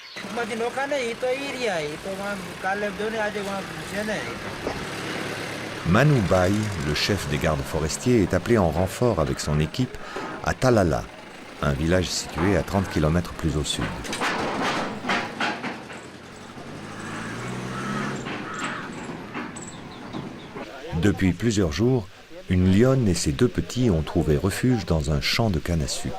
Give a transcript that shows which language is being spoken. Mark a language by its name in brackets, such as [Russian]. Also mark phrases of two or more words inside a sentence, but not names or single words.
[Gujarati] માંથી નોખા ને એ તો ઈ રહ્યા એ તો કાલે જો ને આજે છે ને. [French] Manu Bai, le chef des gardes forestiers, est appelé en renfort avec son équipe à Talala, un village situé à 30 km plus au sud. Depuis plusieurs jours, une lionne et ses 2 petits ont trouvé refuge dans un champ de canne à sucre.